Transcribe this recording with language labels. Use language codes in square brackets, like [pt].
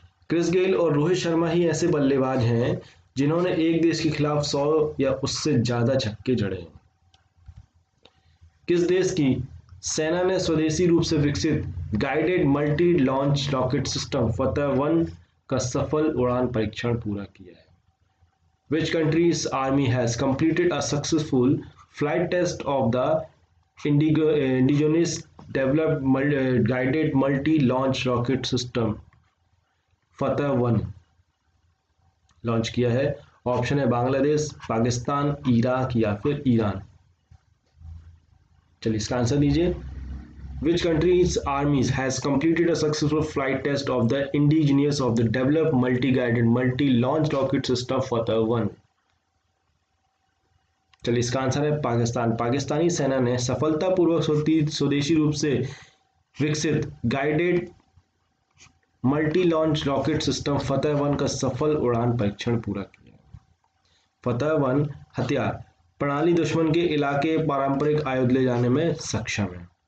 [hi] Chris Gayle और रोहित शर्मा ही ऐसे बल्लेबाज हैं जिन्होंने एक देश के खिलाफ 100 या उससे ज्यादा छक्के जड़े हैं। किस देश की सेना ने स्वदेशी रूप से विकसित guided multi launch rocket system फतह-1 का सफल उड़ान परीक्षण पूरा किया है? [en] Which country's army has completed a successful flight test of the indigenous developed guided multi launch rocket system फतह-1 launch [hi] किया है? ऑप्शन है बांग्लादेश, पाकिस्तान, इराक या फिर ईरान। चलिए इसका आंसर दीजिए। [en] Which country's armies has completed a successful flight test of the indigenous of the developed multi-guided multi-launch rocket system Fateh-1? [hi] चलिए इसका आंसर है पाकिस्तान। पाकिस्तानी सेना ने सफलतापूर्वक स्वदेशी रूप से विकसित guided multi launch rocket system फतह-1 का सफल उड़ान परीक्षण पूरा किया। फतह-1 हथियार प्रणाली दुश्मन के इलाके पारंपरिक आयुध ले जाने में सक्षम है।